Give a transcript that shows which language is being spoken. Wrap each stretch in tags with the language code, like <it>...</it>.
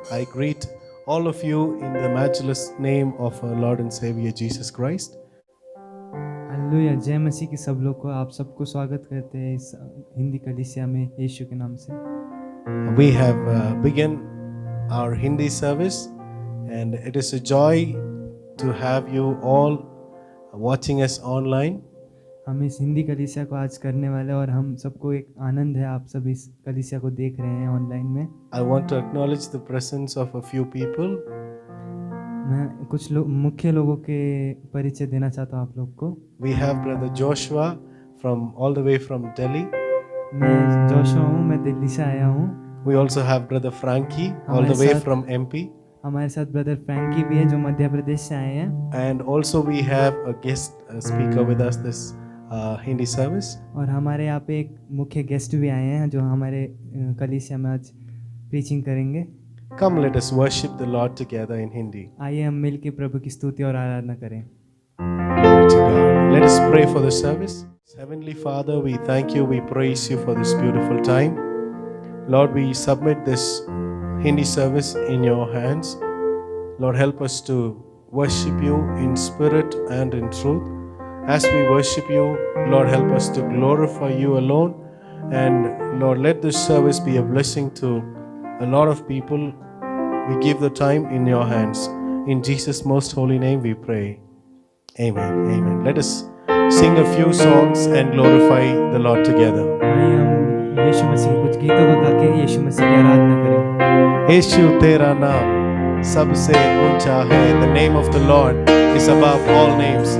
<en>I greet all of you in the matchless name of our Lord and Savior Jesus Christ.</en> <hi>Hallelujah, जय मसीह की सब लोग को आप सबको स्वागत करते हैं इस हिंदी कलीसिया में यीशु के नाम से।</hi> <en>We have begun our Hindi service and it is a joy to have you all watching us online.</en> <hi>हम इस हिंदी कलीसिया को आज करने वाले और हम सबको एक आनंद है आप सब इस कलीसिया को देख रहे हैं ऑनलाइन में।</hi> <en>I want to acknowledge the presence of a few people.</en> <hi>मैं कुछ मुख्य लोगों के परिचय देना चाहता हूँ आप लोग को।</hi> <en>We have Brother Joshua from all the way from Delhi.</en> <hi>मैं जोशुआ हूँ, मैं दिल्ली से आया हूँ।</hi> <en>We also have Brother Frankie all the way from MP.</en> <hi>हमारे साथ ब्रदर फ्रैंकी भी है जो मध्य प्रदेश से आए हैं।</hi> <en>And also we have a guest speaker with us this Hindi service.</en> <hi>और हमारे यहाँ पे एक मुख्य गेस्ट भी आए हैं जो हमारे कलीसिया में आज प्रीचिंग करेंगे।</hi> <en>Come, let us worship the Lord together in Hindi.</en> <hi>आइए हम मिल के प्रभु की स्तुति और आराधना करें।</hi> <en>Glory to God. Let us pray for the service. Heavenly Father, we thank you, we praise you for this beautiful time. Lord, we submit this Hindi service in your hands. Lord, help us to worship you in spirit and in truth. As we worship you, Lord, help us to glorify you alone. And Lord, let this service be a blessing to a lot of people. We give the time in your hands. In Jesus' most holy name we pray. Amen. Amen. Let us sing a few songs and glorify the Lord together.</en> <hi>आइए हम यीशु मसीह के कुछ गीतों को गा के यीशु मसीह की आराधना करें। यीशु तेरा नाम सबसे ऊंचा है.</hi> <en>The name of the Lord is above all names.</en>